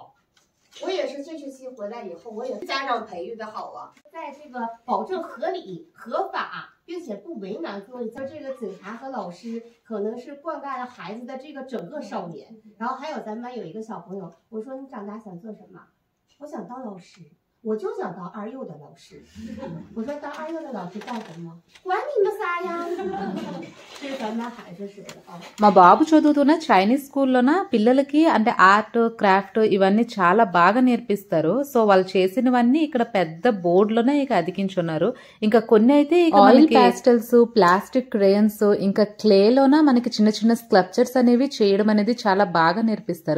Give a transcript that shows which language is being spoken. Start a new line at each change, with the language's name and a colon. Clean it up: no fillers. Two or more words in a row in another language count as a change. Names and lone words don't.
Chinese: 我也是这学期回来以后，我也是家长培育的好啊，在这个保证合理合法并且不为难各位，这个警察和老师可能是灌溉了孩子的这个整个少年。然后还有咱们班有一个小朋友，我说你长大想做什么？我想当老师。我就想当二幼的老师。我说当二幼的老师干什么？管你们仨呀！这是咱们班孩子说的啊。
Telugu: మా బాబు చదువుతున్న చైనీస్ స్కూల్లోన పిల్లలకి అంటే
English: art craft
Telugu: ఇవన్నీ చాలా బాగా నేర్పిస్తారు. సో వాళ్ళు చేసినవన్నీ ఇక్కడ పెద్ద బోర్డులోనే ఇక అతికించున్నారు. ఇంకా కొన్ని అయితే
English: oil pastels, plastic crayons,
Telugu: ఇంకా క్లేలోన మనకి చిన్న చిన్న స్కల్ప్చర్స్ అనేవి చేయడం అనేది చాలా బాగా నేర్పిస్తారు.